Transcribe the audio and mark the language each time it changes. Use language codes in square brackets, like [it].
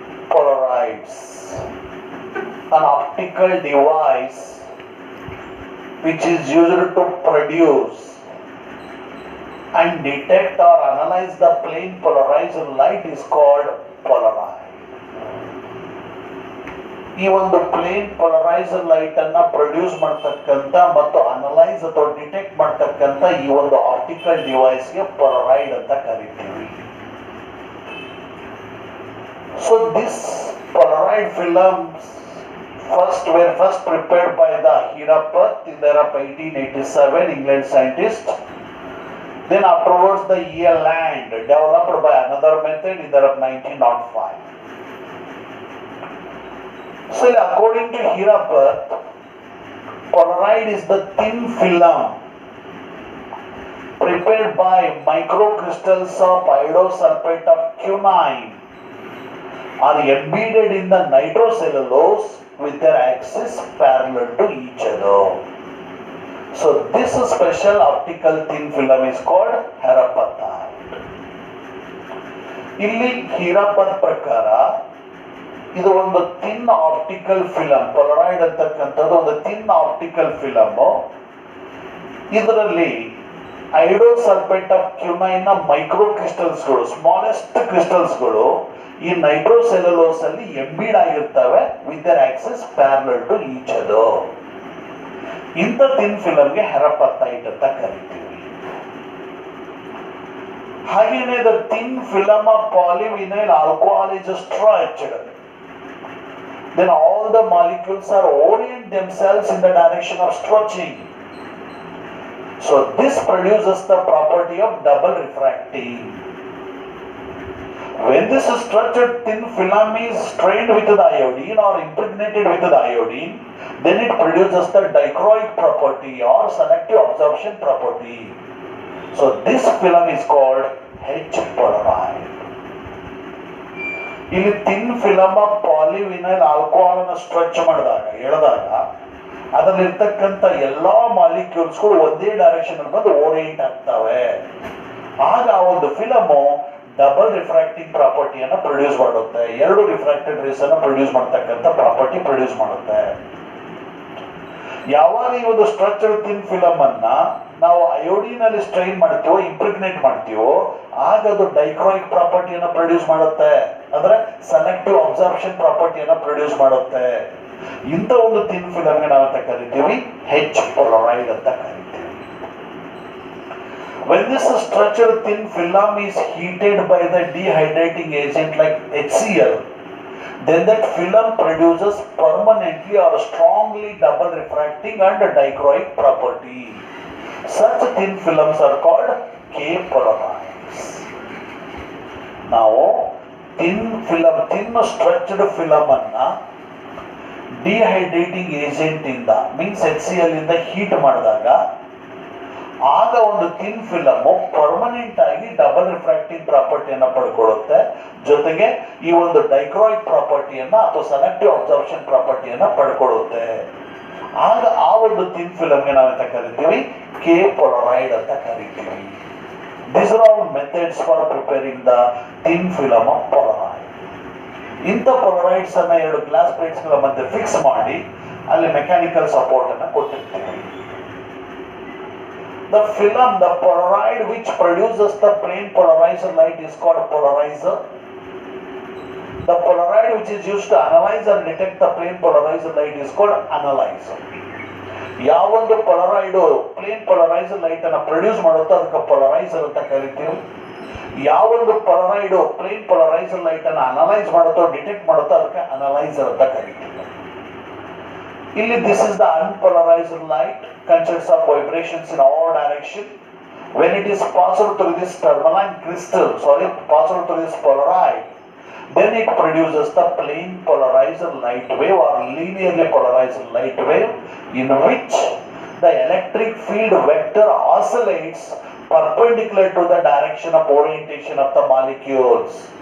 [en] polarides, an optical device which is used to produce and detect or analyze the plane polarized light is called Polaroid. [kn] ಈ ಒಂದು plane polariser light ಅನ್ನ produce ಮಾಡತಕ್ಕಂತ ಮತ್ತು analyse ಅಥವಾ detect ಮಾಡತಕ್ಕಂತ ಈ ಒಂದು optical ಡಿವೈಸ್ಗೆ ಪೊಲರೈಡ್ ಅಂತ ಕರಿತೀವಿ. So [en] This polaroid films were first prepared by the Hirapath in the year of 1887, England scientist. Then afterwards the Eland developed by another method in the year of 1905. So according to Hirapath, Polaroid is the thin film prepared by microcrystals of iodosulfate of quinine are embedded in the nitrocellulose with their axis parallel to each other. So this special optical thin film is called Hirapathite. [kn] ಇಲ್ಲಿ Hirapath ಪ್ರಕಾರ ಇದು ಒಂದು thin optical film, ಪೊಲರಾಯ್ಡ್ ಅಂತಕ್ಕಂಥದ್ದು ಒಂದು thin optical film. ಇದರಲ್ಲಿ ಐಡೋಸಲ್ಫೇಟ್ of ಕ್ಯುನೈನ್ micro ಕ್ರಿಸ್ಟಲ್ಸ್ಗಳು, smallest ಕ್ರಿಸ್ಟಲ್ಸ್ಗಳು ಈ ನೈಟ್ರೋಸೆಲ್ಯುಲೋಸ್ ಅಲ್ಲಿ ಎಂಬೀಡ್ ಆಗಿರ್ತವೆ [en] With their axis parallel to each other. [kn] ಇಂಥ ಥಿನ್ ಫಿಲಮ್ಗೆ ಹೆರಪತ್ತೈಟ್ ಅಂತ ಕರಿತೀವಿ. ಹಾಗೇನೆ [en] The thin film of polyvinyl alcohol is stretched. Then all the molecules are orient themselves in the direction of stretching. So this produces the property of double refracting. When this stretched thin film is strained with the iodine or impregnated with the iodine, then it produces the dichroic property or selective absorption property. So this film is called H polaroid. [kn] ಇಲ್ಲಿ thin film polyvinyl alcohol ಅನ್ನು stretch ಮಾಡಿದಾಗ, ಎಳೆದಾಗ ಅದರಲ್ಲಿರ್ತಕ್ಕಂಥ ಎಲ್ಲಾ ಮಾಲಿಕ್ಯೂಲ್ಸ್ಗಳು ಒಂದೇ direction ಅಲ್ಲಿ ಬಂದು orient ಆಗ್ತವೆ. ಆಗ ಆ ಒಂದು ಫಿಲಮು ಡಬಲ್ ರಿಫ್ರಾಕ್ಟಿಂಗ್ ಪ್ರಾಪರ್ಟಿಯನ್ನು ಪ್ರೊಡ್ಯೂಸ್ ಮಾಡುತ್ತೆ. ಎರಡು ರಿಫ್ರಾಕ್ಟೆಡ್ ರೇಸ್ ಅನ್ನು ಪ್ರೊಡ್ಯೂಸ್ ಮಾಡತಕ್ಕಂಥ ಪ್ರಾಪರ್ಟಿ ಪ್ರೊಡ್ಯೂಸ್ ಮಾಡುತ್ತೆ. ಯಾವಾಗ ಈ ಒಂದು ಸ್ಟ್ರಕ್ಚರ್ ಥಿನ್ ಫಿಲಮ್ ಅನ್ನ ನಾವು ಅಯೋಡಿನ್ ಅಲ್ಲಿ ಸ್ಟ್ರೈನ್ ಮಾಡ್ತೀವೋ, ಇಂಪ್ರಿಗ್ನೇಟ್ ಮಾಡ್ತೀವೋ, ಆಗ ಅದು ಡೈಕ್ರೋಯಿಕ್ ಪ್ರಾಪರ್ಟಿಯನ್ನು ಪ್ರೊಡ್ಯೂಸ್ ಮಾಡುತ್ತೆ, ಅಂದ್ರೆ ಸೆಲೆಕ್ಟಿವ್ ಅಬ್ಸಾರ್ಪ್ಷನ್ ಪ್ರಾಪರ್ಟಿಯನ್ನು ಪ್ರೊಡ್ಯೂಸ್ ಮಾಡುತ್ತೆ. ಇಂಥ ಒಂದು ಥಿನ್ ಫಿಲಮ್ಗೆ ನಾವಂತ ಕರಿತೀವಿ ಹೆಚ್ ಪೊಲರೈಡ್ ಅಂತ ಕರಿತೀವಿ. [en] When this structured thin film is heated by the dehydrating agent like HCl, then that film produces permanently or strongly double refracting and dichroic property. Such thin films are called K-polarides. Now, thin stretched film [kn] anna [en] dehydrating agent [kn] inda means HCl ಇಂದ heat ಮಾಡಿದಾಗ ಆಗ ಒಂದು thin film permanent ಆಗಿ double refracting ಪ್ರಾಪರ್ಟಿಯನ್ನು ಪಡ್ಕೊಳ್ಳುತ್ತೆ. ಜೊತೆಗೆ ಈ ಒಂದು ಡೈಕ್ರೋಯಿಕ್ ಪ್ರಾಪರ್ಟಿಯನ್ನ ಅಥವಾ selective absorption ಪ್ರಾಪರ್ಟಿಯನ್ನ ಪಡ್ಕೊಳ್ಳುತ್ತೆ. ಆಗ ಆ ಒಂದು ಥಿನ್ ಫಿಲಮ್ಗೆ ನಾವಂತ ಕರಿತೀವಿ ಕೆ ಪೊಲರೈಡ್ ಅಂತ ಕರಿತೀವಿ. [en] These are all methods for preparing the thin film of polaroid. [kn] ಇಂಥ ಪೊಲರೈಡ್ಸ್ ಅನ್ನ ಎರಡು ಗ್ಲಾಸ್ ಪ್ಲೇಟ್ಸ್ ಗಳ ಮಧ್ಯೆ ಫಿಕ್ಸ್ ಮಾಡಿ ಅಲ್ಲಿ ಮೆಕ್ಯಾನಿಕಲ್ ಸಪೋರ್ಟ್ ಅನ್ನ ಕೊಟ್ಟಿರ್ತೀವಿ. [en] The film, the polaroid which produces the plane polarizer light is called polarizer. The polaroid which is used to analyze and detect the plane polarizer light is called analyzer. [kn] ಯಾವೊಂದು ಪೊಲರಾಯ್ಡ್ plane polariser light ಅನ್ನ produce ಮಾಡುತ್ತೋ ಅದಕ್ಕೆ polariser ಅಂತ ಕರಿತೀವಿ. ಯಾವೊಂದು ಪೊಲರಾಯ್ಡ್ plane polariser light ಅನ್ನ analyse ಮಾಡುತ್ತೋ detect ಮಾಡುತ್ತೋ ಅದಕ್ಕೆ analyser ಅಂತ ಕರಿತೀವಿ. ಇಲ್ಲಿ [en] this is the unpolarized light, consists of vibrations in all direction. When it is passed through this tourmaline crystal, passed through this polaroid, then it produces the plane polarizer light wave or linearly polarized light wave in which the electric field vector oscillates perpendicular to the direction of orientation of the molecules.